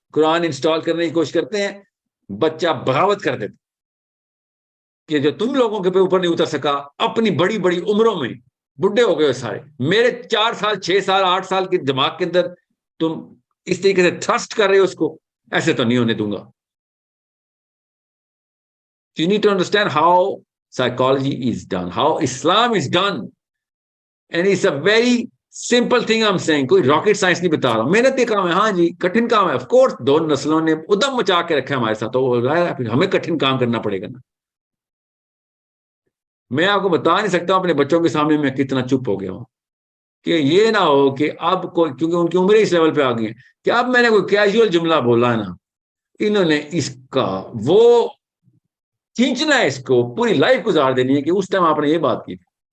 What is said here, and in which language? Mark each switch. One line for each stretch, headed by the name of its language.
Urdu: قرآن install کرنے کی کوشش کرتے ہیں, بچہ بغاوت کر دیتا کہ جو تم لوگوں کے اوپر نہیں اتر سکا, اپنی بڑی بڑی عمروں میں بڈھے ہو گئے سارے, میرے 4 سال 6 سال 8 سال کے دماغ کے اندر تم اس طریقے سے تھرسٹ کر رہے ہو اس کو, ایسے تو نہیں ہونے دوں گا.
English: You need to understand how psychology is done, how Islam is done. And it's a very simple thing I'm saying.
Urdu: کوئی راکٹ سائنس نہیں بتا رہا ہوں, محنت کے کام ہے. ہاں جی کٹھن کام ہے, آف کورس 2 نسلوں نے ادم مچا کے رکھا ہے ہمارے ساتھ, تو ہمیں کٹھن کام کرنا پڑے گا نا. میں آپ کو بتا نہیں سکتا اپنے بچوں کے سامنے میں کتنا چپ ہو گیا ہوں کہ یہ نہ ہو کہ اب کوئی, کیونکہ ان کی عمریں اس لیول پہ آ گئی ہیں کہ اب میں نے کوئی کیجول جملہ بولا ہے نا, انہوں نے اس کا وہ کھینچنا ہے, اس کو پوری لائف گزار دینی ہے کہ اس ٹائم آپ نے یہ بات کی تھی.